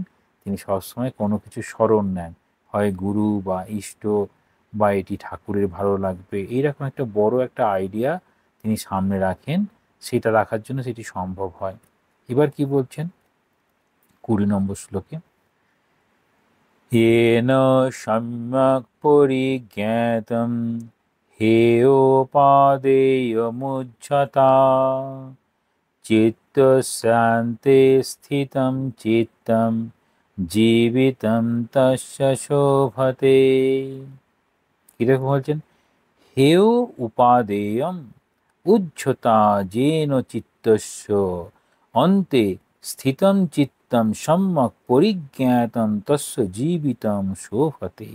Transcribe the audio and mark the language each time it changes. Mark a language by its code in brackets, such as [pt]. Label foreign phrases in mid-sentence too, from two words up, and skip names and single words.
[bn] তিনি সবসময় কোনো কিছু স্মরণ নেন, হয় গুরু বা ইষ্ট বা এটি ঠাকুরের ভালো লাগবে, এইরকম একটা বড় একটা আইডিয়া তিনি সামনে রাখেন, সেটা রাখার জন্য সেটি সম্ভব হয়। এবার কি বলছেন 20 নম্বর শ্লোকে, [sa] येन सम्यक् परिज्ञातं हेयोपादेयमुच्यता चित्तशान्ते स्थितं चित्तं জীবিতম তস্য শোভতে। [bn] কিরকম বলছেন? [sa] হেয় উপাদেয়ম উচ্ছতা যেন চিত্তস্য অন্তে স্থিতম চিত্তম সম্যক পরিজ্ঞাতম তস্য জীবিতম শোভতে।